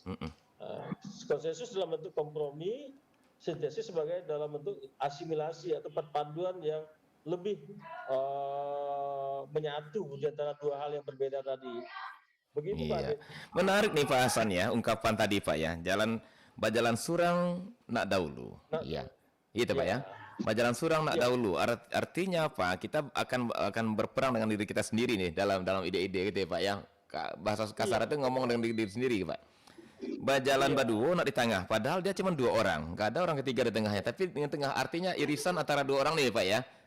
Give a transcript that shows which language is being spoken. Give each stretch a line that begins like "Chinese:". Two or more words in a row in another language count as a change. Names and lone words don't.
Indonesian: Konsensus dalam bentuk kompromi, sintesis sebagai dalam bentuk asimilasi atau perpaduan yang lebih menyatu di antara dua hal yang berbeda tadi. Begitu Pak Adit. Menarik nih Pak Hasan ya, ungkapan tadi Pak ya.
Minangkabau: Bajalan surang nak dahulu.
Indonesian: Itu Pak ya.
Minangkabau: Bajalan surang nak dahulu.
Indonesian: Artinya apa? Kita akan berperang dengan diri kita sendiri nih dalam ide-ide gitu ya Pak ya. Bahasa kasar itu ngomong dengan diri sendiri Pak.
Minangkabau: Bajalan Baduo nak di tengah,
Indonesian: padahal dia cuma dua orang, nggak ada orang ketiga di tengahnya. Tapi di tengah artinya irisan antara dua orang nih Pak ya.